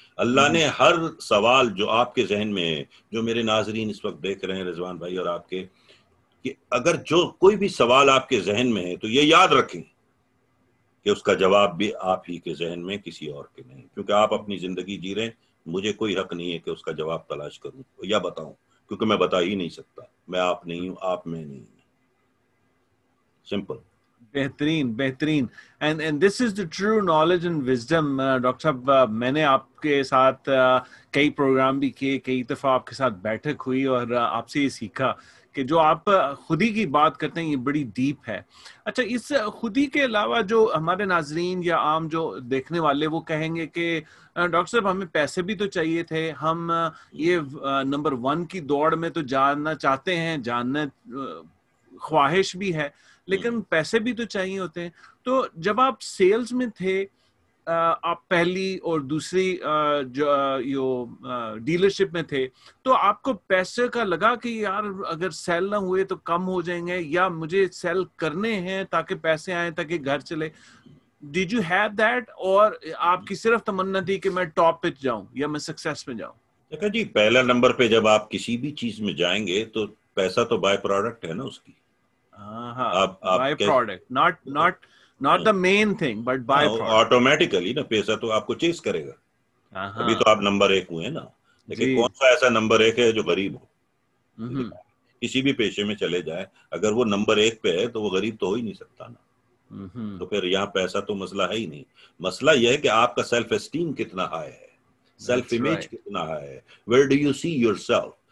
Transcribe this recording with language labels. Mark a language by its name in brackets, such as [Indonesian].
[Urdu] اللہ نے ہر سوال جو آپ کے ذہن میں ہے, جو میرے ناظرین اس وقت دیکھ رہے ہیں رضوان بھائی اور آپ کے, کہ اگر جو کوئی بھی سوال آپ کے ذہن میں ہے تو یہ یاد رکھیں کہ اس کا جواب بھی آپ ہی کے ذہن میں, کسی اور کے نہیں, کیونکہ آپ اپنی زندگی جی رہے ہیں. مجھے کوئی حق نہیں ہے کہ اس کا جواب تلاش کروں یا بتاؤں, کیونکہ میں بتا ہی نہیں سکتا. میں آپ نہیں ہوں, آپ میں نہیں ہوں. سمپل. بہترین بہترین. [English] And this is the true knowledge and wisdom. [Urdu] Doctor صاحب میں نے آپ کے ساتھ کئی پروگرام بھی کیے, کئی دفعہ آپ کے ساتھ بیٹھک ہوئی اور آپ سے یہ سیکھا کہ جو آپ خودی کی بات کرتے ہیں یہ بڑی ڈیپ ہے. اچھا, اس خودی کے علاوہ جو ہمارے ناظرین یا عام جو دیکھنے والے وہ کہیں گے کہ ڈاکٹر صاحب ہمیں پیسے بھی تو چاہیے تھے, ہم یہ نمبر 1 کی دوڑ میں تو جاننا چاہتے ہیں, جاننا خواہش بھی ہے, لیکن پیسے بھی تو چاہیے ہوتے ہیں. تو جب آپ سیلز میں تھے, آپ پہلی اور دوسری جو ڈیلرشپ میں تھے, تو آپ کو پیسے کا لگا کہ یار اگر سیل نہ ہوئے تو کم ہو جائیں گے, یا مجھے سیل کرنے ہیں تاکہ پیسے آئیں تاکہ گھر چلے؟ [English] did you have that, [Urdu] اور آپ کی صرف تمنا تھی کہ میں ٹاپ پہ جاؤں یا میں سکسیس میں جاؤں؟ دیکھا جی, پہلا نمبر پہ جب آپ کسی بھی چیز میں جائیں گے تو پیسہ تو بائی پروڈکٹ ہے نا اس کی. [English] By product, not the main thing but by product. [Urdu] Automatically نا پیسہ تو آپ کو چیز کرے گا. ابھی تو آپ نمبر 1 ہوئے نا, لیکن کون سا ایسا نمبر 1 ہے جو غریب ہو؟ کسی بھی پیشے میں چلے جائے, اگر وہ نمبر 1 پہ ہے تو وہ غریب تو ہو ہی نہیں سکتا نا. تو پھر یہاں پیسہ تو مسئلہ ہے ہی نہیں. مسئلہ یہ ہے کہ آپ کا سیلف اسٹیم کتنا ہائی ہے, سیلف امیج کتنا ہے, [English] Where do you see your self.